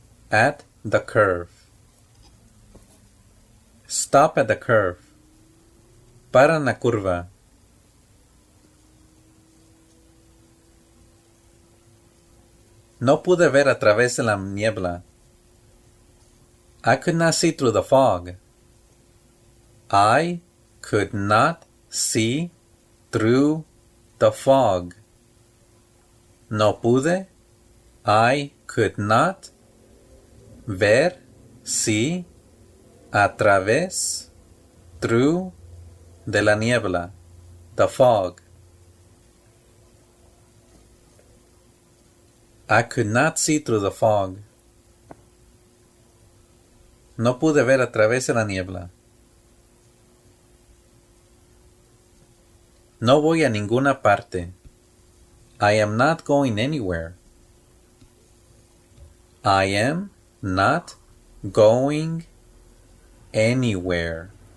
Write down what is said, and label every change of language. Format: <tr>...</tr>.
<en>At the curve. Stop at the curve.</en> <es>Para en la curva. No pude ver a través de la niebla.</es> <en>I could not see through the fog. I could not see through the fog.</en> <es>No pude.</es> <en>I could not</en> <es>ver,</es> <en>see,</en> <es>a través,</es> <en>through,</en> <es>de la niebla,</es> <en>the fog. I could not see through the fog.</en> <es>No pude ver a través de la niebla. No voy a ninguna parte.</es> <en>I am not going anywhere. I am not going anywhere.</en>